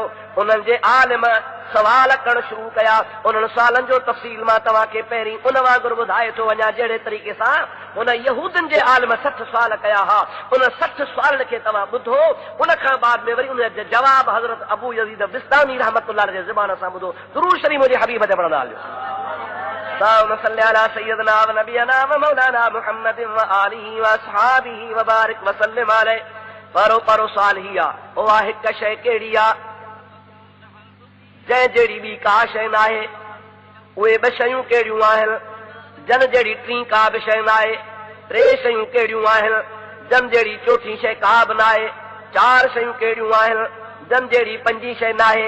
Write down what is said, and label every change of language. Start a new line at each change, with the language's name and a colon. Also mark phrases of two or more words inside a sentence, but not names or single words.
Sindhi: उन्हनि जे आलिम सवाल करणु शुरू कया। उन्हनि सवालनि जो तफ़सील मां तव्हांखे पहिरीं उन वांगुरु ॿुधाए थो वञा जहिड़े तरीक़े सां उन यहूदनि जे आलिम 60 सुवाल कया हा। उन 60 सुवालनि खे तव्हां ॿुधो, उन खां बाद में वरी उन जा जवाब हज़रत अबू यज़ीद बिस्तामी रहमतुल्लाह जे ज़बान सां ॿुधो। दुरूद शरीफ़ मुंहिंजे हबीब ते पढ़ंदा हलियो।
Arabic: اللهم صل على سيدنا ونبينا ومولانا محمد وآله وأصحابه وبارك وسلم عليه।
Sindhi: परो साल ही आहे, उहा हिकु शइ कहिड़ी आहे जंहिं जहिड़ी ॿी का शइ न आहे। उहे 2 शयूं कहिड़ियूं आहिनि जन जहिड़ी 3 का बि शइ न आहे। 3 शयूं कहिड़ियूं आहिनि जन जहिड़ी 4थी शइ का बि न आहे। 4 शयूं कहिड़ियूं आहिनि जन जहिड़ी 5 शइ न आहे।